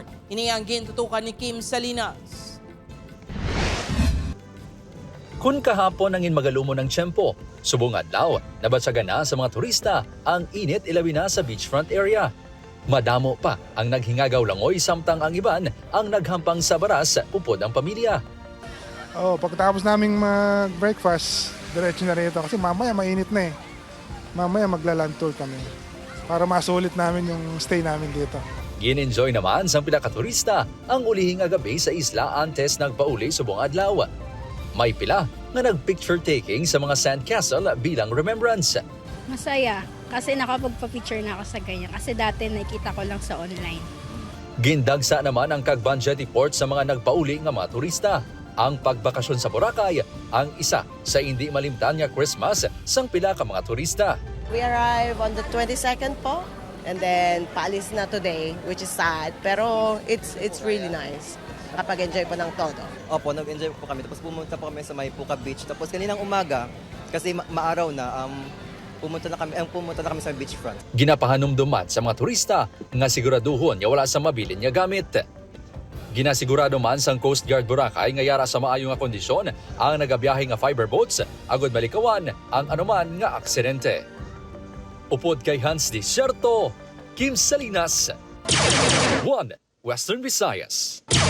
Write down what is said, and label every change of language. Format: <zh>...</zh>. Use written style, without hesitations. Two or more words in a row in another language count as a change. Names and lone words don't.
<hil>Ini ang gintutukan ni Kim Salinas. Kun kahapon ang inmagalumo ng tiyempo, subong adlaw, nabatsagan na sa mga turista ang init ilabi na sa beachfront area. Madamo pa ang naghingagaw langoy samtang ang iban ang naghampang sa baras upod ang pamilya.</hil> <tl>Pagkatapos naming mag-breakfast, diretso na rito kasi mamaya mainit na eh. Mamaya magla-land tour kami para masulit namin yung stay namin dito.</tl> <hil>Gin-enjoy naman sa pinakaturista ang ulihing agabi sa isla antes nagpauli subong adlaw. May pila nga nag-</hil> <en>picture taking</en> <hil>sa mga sandcastle bilang remembrance.</hil> <tl>Masaya kasi nakapagpa-picture na ako sa ganyan kasi dati nakita ko lang sa online.</tl> <hil>Gindagsa naman ang Cagban Jetty Port sa mga nagpauli nga mga turista. Ang pagbakasyon sa Boracay ang isa sa hindi malimtan nga Christmas sang pila ka mga turista.</hil> <en>We arrived on the 22nd po and then</en> <tl>paalis na</tl> <en>today which is sad pero it's really nice.</en> <tl>Nakapag-enjoy po ng todo. Opo, nag-enjoy po kami. Tapos pumunta po kami sa may Puka Beach. Tapos kaninang umaga, kasi maaraw na, pumunta na kami sa beachfront.</tl> <hil>Ginapahanumduman sa mga turista nga siguraduhon nga wala sa mabilin nga gamit. Ginasigurado man sang Coast Guard Boracay nga yara sa maayong nga kondisyon ang nagabiyahe nga fiber boats agod malikawan ang anuman nga aksidente. Upod kay Hans Desierto, Kim Salinas, 1 Western Visayas.</hil>